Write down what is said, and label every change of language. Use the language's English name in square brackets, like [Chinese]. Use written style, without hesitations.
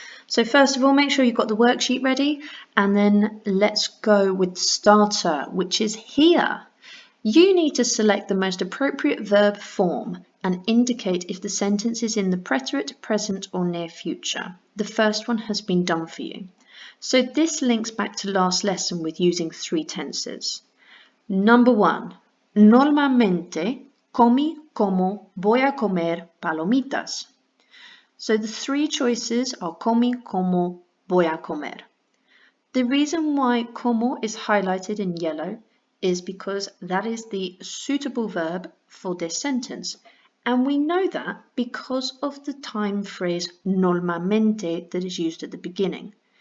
[English] So first of all, make sure you've got the worksheet ready, and then let's go with starter, which is here. You need to select the most appropriate verb form and indicate if the sentence is in the preterite, present or near future. The first one has been done for you. So this links back to last lesson with using three tenses. Number 1. [Spanish] Normalmente comí como voy a comer palomitas. [English] So the three choices are [Spanish] comí como voy a comer. [English] The reason why como is highlighted in yellow is because that is the suitable verb for this sentence. And we know that because of the time phrase normalmente that is used at the beginning.